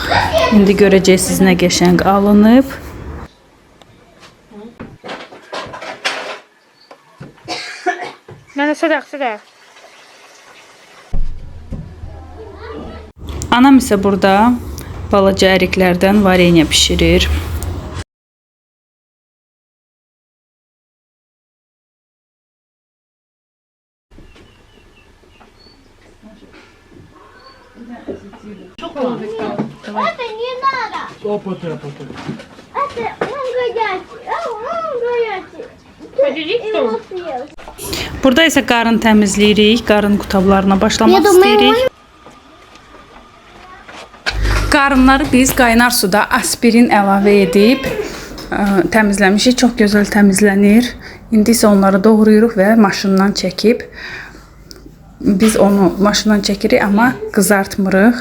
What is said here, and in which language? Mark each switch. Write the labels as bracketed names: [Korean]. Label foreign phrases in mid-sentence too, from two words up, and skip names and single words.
[Azerbaijani] İndi görəcəksiniz nə qəşəng alınıb. Mənə sədaq. Anam isə burada balaca əriklərdən varenya bişirir. [Russian] Это не надо. Опыты. Это он горячий. Он горячий. Хотите, Ты что? его съел. [Azerbaijani] Burada isə qarın təmizləyirik. Qarın qutablarına başlamaq istəyirik. Qarınları biz qaynar suda aspirin əlavə edib təmizləmişik. Çox gözəl təmizlənir. İndi isə onları doğrayırıq və maşından çəkib biz onu maşından çəkirik, amma qızartmırıq.